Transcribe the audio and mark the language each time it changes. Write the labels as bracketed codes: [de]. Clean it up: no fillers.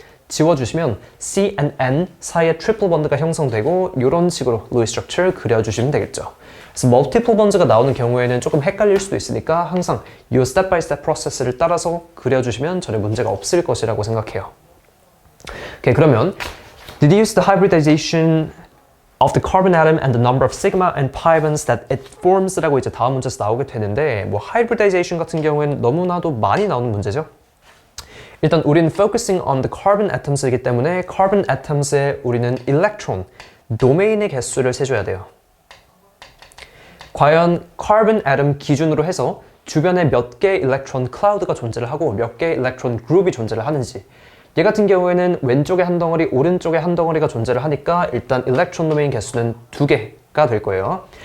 [ko] 지워주시면 C and N 사이에 트리플 번드가 형성되고 이런 식으로 루이 스트럭처를 그려주시면 되겠죠. 그래서 멀티플 번즈가 나오는 경우에는 조금 헷갈릴 수도 있으니까 항상 이 스텝 바이 스텝 프로세스를 따라서 그려주시면 전혀 문제가 없을 것이라고 생각해요. 오케이, 그러면 [en] deduce the hybridization of the carbon atom and the number of sigma and pi bonds that it forms [ko] 라고 이제 다음 문제에서 나오게 되는데 뭐 hybridization 같은 경우에는 너무나도 많이 나오는 문제죠. 일단 우리는 [en] focusing on the carbon atoms [ko] 이기 때문에 carbon atoms에 우리는 electron, 도메인의 개수를 세줘야 돼요. 과연 carbon atom 기준으로 해서 주변에 몇 개의 electron cloud가 존재를 하고 몇 개의 electron group이 존재를 하는지 얘 같은 경우에는 왼쪽에 한 덩어리, 오른쪽에 한 덩어리가 존재를 하니까 일단 electron 도메인 개수는 2개가 될 거예요.